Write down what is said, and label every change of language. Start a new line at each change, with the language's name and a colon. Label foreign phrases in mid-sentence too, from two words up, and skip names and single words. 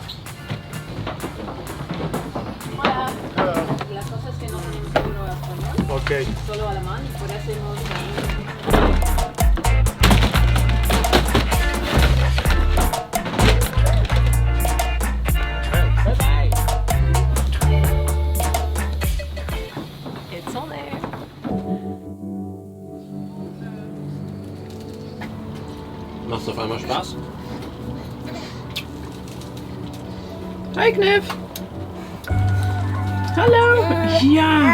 English: Okay. It's all there.
German: Machst auf einmal Spaß? Hi Knif! Hallo! Ja!